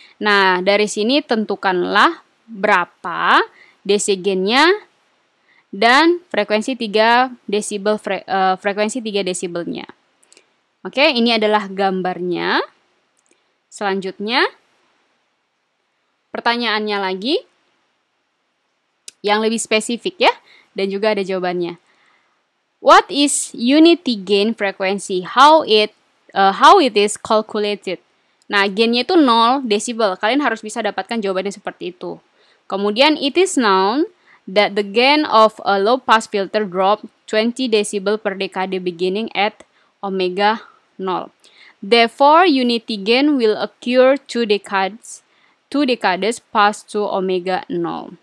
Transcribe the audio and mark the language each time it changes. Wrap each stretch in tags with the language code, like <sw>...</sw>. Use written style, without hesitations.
<id>Nah, dari sini tentukanlah berapa DC gain-nya dan frekuensi 3 desibel frekuensi 3 desibelnya. Oke, ini adalah gambarnya. Selanjutnya, pertanyaannya lagi yang lebih spesifik ya, dan juga ada jawabannya.</id> <en>What is unity gain frequency? How it is calculated?</en> <id>Nah, gainnya itu 0 desibel. Kalian harus bisa dapatkan jawabannya seperti itu. Kemudian,</id> <en>it is known that the gain of a low pass filter drop 20 decibel per decade beginning at omega 0. Therefore, unity gain will occur 2 decades past to omega 0.</en>